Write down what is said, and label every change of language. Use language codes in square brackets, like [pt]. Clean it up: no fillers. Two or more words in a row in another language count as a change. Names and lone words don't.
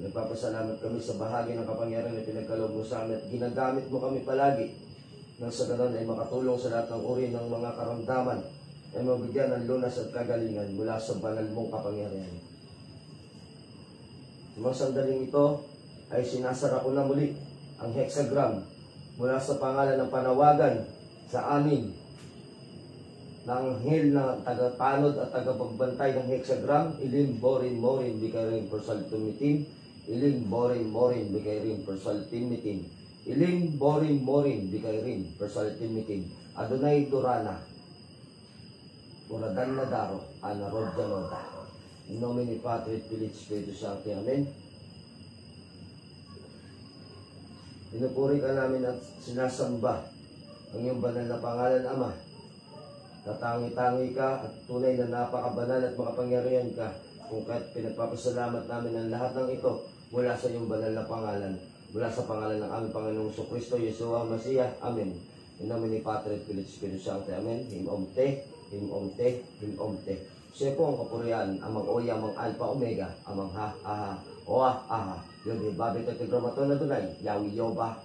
[tl] Nagpapasalamat kami sa bahagi ng kapangyarihan na pinagkaloob mo sa amin at ginagamit mo kami palagi nang sa ganon ay makatulong sa lahat ng uri ng mga karamdaman ay mabigyan ng lunas at kagalingan mula sa banal mong kapangyarihan. Sa mga sandaling ito ay sinasara ko na muli ang hexagram mula sa pangalan ng panawagan sa amin ng anghel na tagapanod at tagapagbantay ng hexagram. Ilim borin morin bikaring persaltumitin. Ilim borin morin bikaring persaltumitin. Ilim borin morin bikaring persaltumitin. Adonai Durana Uradan na daro anarod janota. [la] In nomine Patri et Filii et Spiritus Sancti. Amen. [tl] Pinupuri ka namin at sinasamba ang iyong banal na pangalan, Ama. Tatangi-tangi ka at tunay na napakabanal at makapangyarihan ka, kung kahit pinagpapasalamat namin ang lahat ng ito mula sa iyong banal na pangalan, mula sa pangalan ng aming Panginoong Kristo, Yeshua Masiya. Amen. [la] In nomine Patri et Filii et Spiritus Sancti. Amen. Himomte, himomte, himomte. [tl] Siya po ang kapurian, amang oya, amang alpha, omega, amang ha, aha, oa, aha. Yun, babit at tigramaton na dunay, Yahweh Yoba.